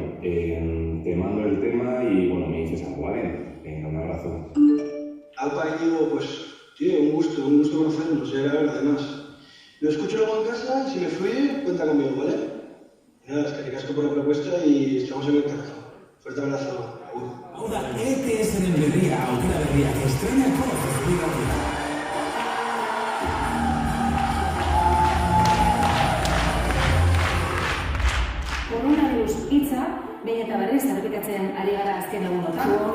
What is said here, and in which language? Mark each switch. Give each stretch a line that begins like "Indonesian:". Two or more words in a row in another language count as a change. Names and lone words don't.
Spanish: Te mando el tema y bueno, me dices algo, ¿vale? Venga, un abrazo. Alpa, Íñigo, pues, tío, un gusto conocernos, ya era ver además. Lo escucho luego en casa y si me fluye, cuenta conmigo, ¿vale? Nada, es que te casco por la propuesta y estamos en el contacto. Fuerte abrazo.
Basque: Hau da, ETS-ren berria, aukera berria, estrenako zerbigatua. Coronavirus hitza, behin eta berriz errepikatzen ari gara azken egunotan.